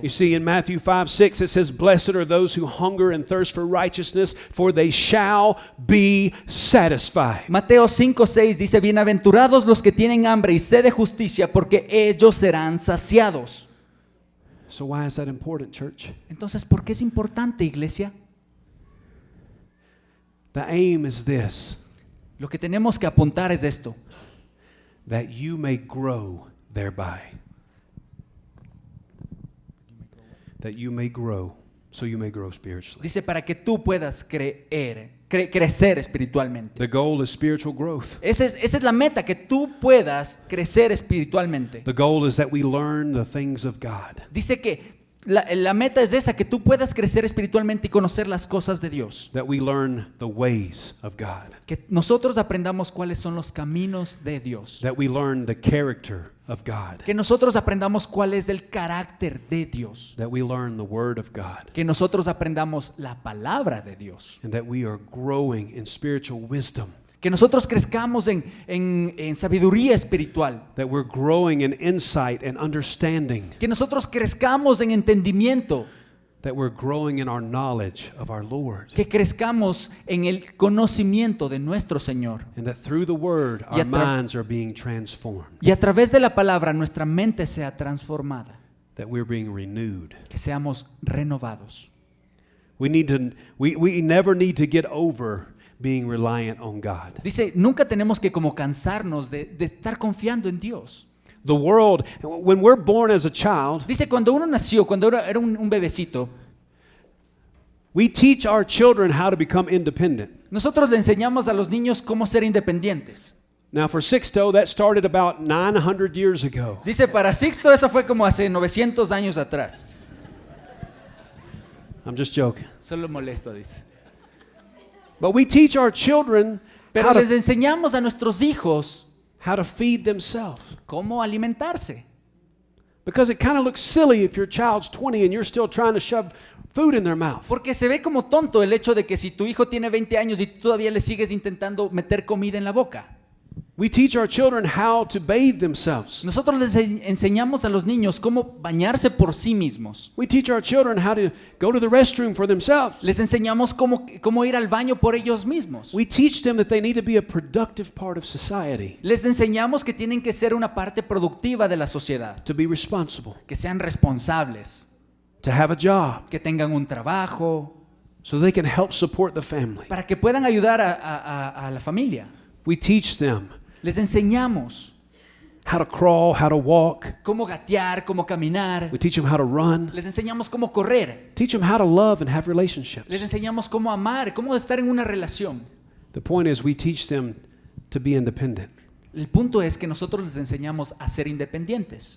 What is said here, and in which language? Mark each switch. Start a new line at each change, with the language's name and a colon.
English: You see, in Matthew 5:6, it says, Blessed are those who hunger and thirst for righteousness, for they shall be satisfied.
Spanish: Mateo 5:6 dice, bienaventurados los que tienen hambre y sed de justicia, porque ellos serán saciados.
English: So why is that important, church?
Spanish: Entonces, ¿por qué es importante, iglesia?
English: The aim is this,
Spanish: Lo que tenemos que apuntar es esto,
English: that you may grow thereby. That you may grow, so you may grow spiritually.
Spanish: dice, para que tú puedas crecer espiritualmente.
English: The goal is spiritual growth.
Spanish: Esa es la meta, que tú puedas crecer espiritualmente.
English: The goal is that we learn the things of God.
Spanish: Dice que la meta es esa, que tú puedas crecer espiritualmente y conocer las cosas de Dios.
English: That we learn the ways of God.
Spanish: Que nosotros aprendamos cuáles son los caminos de Dios.
English: That we learn the character of God.
Spanish: Que nosotros aprendamos cuál es el carácter de Dios.
English: That we learn the word of God.
Spanish: Que nosotros aprendamos la palabra de Dios.
English: And that we are growing in spiritual wisdom.
Spanish: Que nosotros crezcamos en sabiduría espiritual.
English: That we're growing in insight and understanding.
Spanish: Que nosotros crezcamos en entendimiento.
English: That we're growing in our knowledge of our Lord.
Spanish: Que crezcamos en el conocimiento de nuestro Señor.
English: And that through the word
Spanish: Y
English: our minds are being transformed.
Spanish: Y a través de la palabra nuestra mente sea transformada.
English: That we're being renewed.
Spanish: Que seamos renovados.
English: We never need to get over being reliant on God.
Spanish: Dice, nunca tenemos que como cansarnos de estar confiando en Dios.
English: The world, when we're born as a child,
Spanish: Dice, cuando uno nació, cuando era un bebecito,
English: we teach our children how to become independent.
Spanish: nosotros le enseñamos a los niños cómo ser independientes.
English: Now for Sixto, that started about 900 years ago.
Spanish: Dice, para Sixto eso fue como hace 900 años atrás.
English: I'm just joking.
Spanish: Solo molesto, dice.
English: But we teach our children
Spanish: Pero les enseñamos a nuestros hijos
English: how to feed themselves.
Spanish: cómo alimentarse.
English: Because it kind of looks silly if your child's 20 and you're still trying to shove food in their mouth.
Spanish: Porque se ve como tonto el hecho de que si tu hijo tiene 20 años y tú todavía le sigues intentando meter comida en la boca.
English: We teach our children how to bathe themselves.
Spanish: Nosotros les enseñamos a los niños cómo bañarse por sí mismos.
English: We teach our children how to go to the restroom for themselves.
Spanish: Les enseñamos cómo ir al baño por ellos mismos.
English: We teach them that they need to be a productive part of society,
Spanish: Les enseñamos que tienen que ser una parte productiva de la sociedad,
English: to be responsible,
Spanish: que sean responsables,
English: to have a job,
Spanish: que tengan un trabajo,
English: so they can help support the family.
Spanish: para que puedan ayudar a la familia.
English: We teach them
Spanish: Les enseñamos
English: how to crawl, how to walk.
Spanish: cómo gatear, cómo caminar.
English: We teach them how to run.
Spanish: Les enseñamos cómo correr.
English: Teach them how to love and have
Spanish: Les
English: relationships.
Spanish: enseñamos cómo amar, cómo estar en una relación.
English: The point is, we teach them to be independent.
Spanish: El punto es que nosotros les enseñamos a ser independientes.